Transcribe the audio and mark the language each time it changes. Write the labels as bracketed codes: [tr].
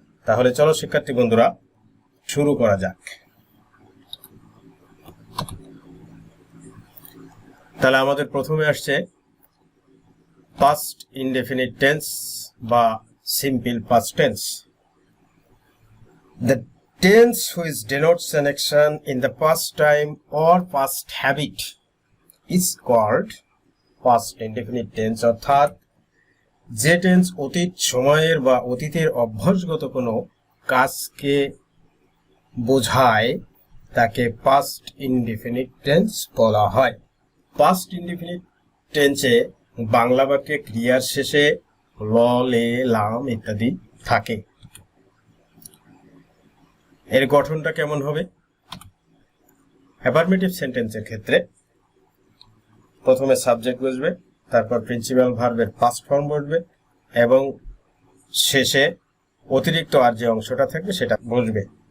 [bn] তাহলে চলো শিক্ষার্থী বন্ধুরা, শুরু করা যাক। তাহলে আমাদের প্রথমে আসছে পাস্ট ইনডেফিনিট টেন্স বা simple past tense. [en] The tense which denotes an action in the past time or past habit is called past indefinite tense, [bn] অর্থাৎ যে টেন্স অতীত সময়ের বা অতীতের অভ্যাসগত কোনো কাজকে বোঝায় তাকে পাস্ট ইনডেফিনিট টেন্স বলা হয়। পাস্ট ইনডেফিনিট টেন্সে বাংলা বাক্যে ক্রিয়ার শেষে ল, লে, লাম ইত্যাদি থাকে। এর গঠনটা কেমন হবে? অ্যাফার্মেটিভ সেন্টেন্সের ক্ষেত্রে প্রথমে সাবজেক্ট বসবে, তারপর প্রিন্সিপাল ভার্বের পাস্ট ফর্ম বসবে এবং শেষে অতিরিক্ত আর যে অংশটা থাকবে সেটা বসবে।